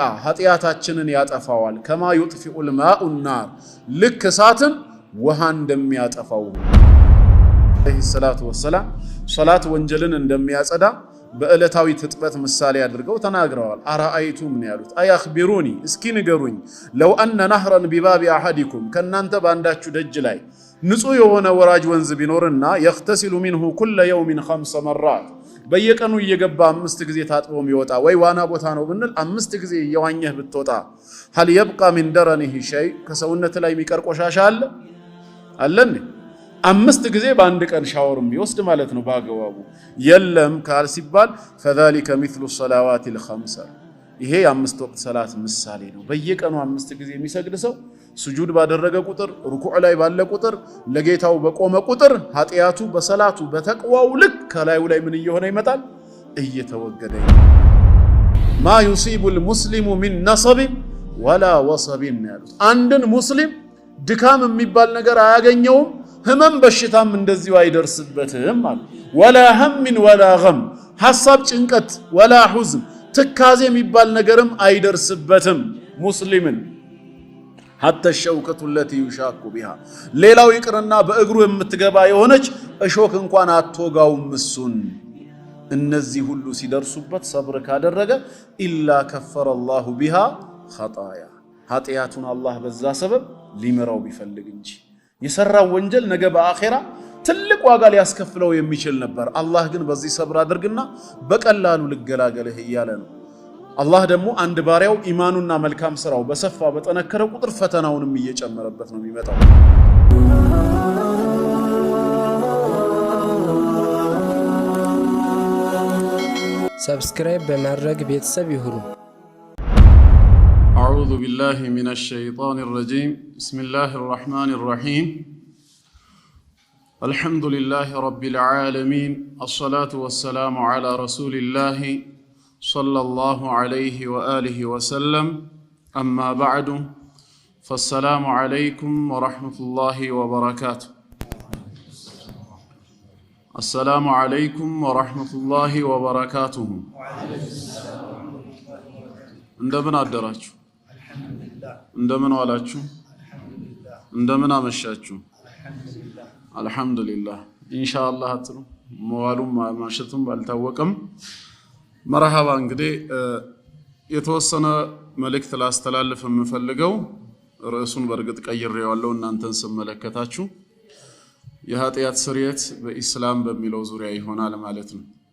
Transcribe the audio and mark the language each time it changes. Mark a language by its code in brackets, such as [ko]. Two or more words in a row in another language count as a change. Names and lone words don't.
[am] ኃጢአታችንን ያጠፋዋል። [ar] كما يطفئ الماء النار [am] ልክ እሳትን ውሃ እንደሚያጠፋው [ar] عليه الصلاة والسلام [am] ሶላት ወንጀልን እንደሚያጸዳ በእለታዊ ትጥበት ምሳሌ አድርገው ተናግረዋል። አራአይቱም ነው ያሉት አያኽቢሩኒ እስኪ ንገሩኝ [ar] لو أن نهرا بباب أحدكم [am] ከናንተ ባንዳችሁ ደጅ ላይ ንጹህ የሆነ ወራጅ ወንዝ ቢኖርና [ar] يغتسل منه كل يوم 5 مرات [am] በየቀኑ እየገባ 5 ጊዜ ታጥቦ የሚወጣ ወይ ዋና ቦታ ነው ብንል 5 ጊዜ እየዋኘህ ብትወጣ [ar] هل يبقى من درنه شيء [am] ከሰውነት ላይ የሚቀር ቆሻሻ አለ 5 ጊዜ በአንድ ቀን ሻወርም ቢወስድ ማለት ነው ባገባቡ የለም ካል ሲባል [ar] فذلك مثل الصلوات الخمس [am] ይሄ የ5 ወቅት ሰላት ምሳሌ ነው። በየቀኑ 5 ጊዜ የሚሰግድ ሰው ስጁድ ባደረገ ቁጥር ሩኩዕ ላይ ባለ ቁጥር ለጌታው በቆመ ቁጥር ኃጢያቱ በሰላቱ በተቅዋው ልክ ከላዩ ላይ ምን እየሆነ ይመጣል እየተወገደ [ar] ما يصيب المسلم من نصب ولا وصب [am] ያሉት አንድን ሙስሊም ድካም የሚባል ነገር አያገኘውም ህመም በሽታም እንደዚሁ አይደርስበትም ማለት [ar] ولا هم ولا غم [am] ሐሳብ ጭንቀት [ar] ولا حزن [am] ትካዜ የሚባል ነገርም አይደርስበትም ሙስሊምን [ar] حتى الشوكة التي يشاك بها [am] ሌላው ይቅርና በእግሩ የምትገባ የሆነች እሾክ እንኳን አትወጋውም እሱን እነዚህ ሁሉ ሲደርሱበት ሰብር ካደረገ [ar] إلا كفر الله بها خطايا [am] ኃጢያቱን አላህ በዛ ሰበብ ሊመራው ቢፈልግ እንጂ የሰራው ወንጀል ነገ በአኺራ ትልቅ ዋጋ ሊያስከፍለው የሚችል ነበር። አላህ ግን በዚህ ሰብር አድርግና በቀላሉ ልገላገልህ እያለ ነው። አላህ ደግሞ አንድ ባሪያው ኢማኑና መልካም ስራው በሰፋ በጠነከረ ቁጥር ፈተናውንም እየጨመረበት ነው የሚመጣው። ሰብስክራይብ በማድረግ ቤተሰብ ይሁኑ። [ar] أعوذ بالله من الشيطان الرجيم بسم الله الرحمن الرحيم الحمد لله رب العالمين الصلاة والسلام على رسول الله صلى الله عليه وآله وسلم أما بعد فالسلام عليكم ورحمة الله وبركاته السلام عليكم ورحمة الله وبركاته [am] እንደምን አደራችሁ እንደምን ዋላችሁ እንደምን አመሻችሁ አልহামዱሊላህ ኢንሻአላህ አጥሩ መዋሉም ማሸቱም ባልታወቀም መርሐባ እንግዲህ የተወሰነ መልእክት ላስተላልፍ የምፈልገው ርዕሱን በርግጥ ቀይሬዋለሁ እናንተን ስመለከታችሁ የኃጢያት ስርየት በኢስላም በሚለው ዙሪያ ይሆናል ማለት ነው።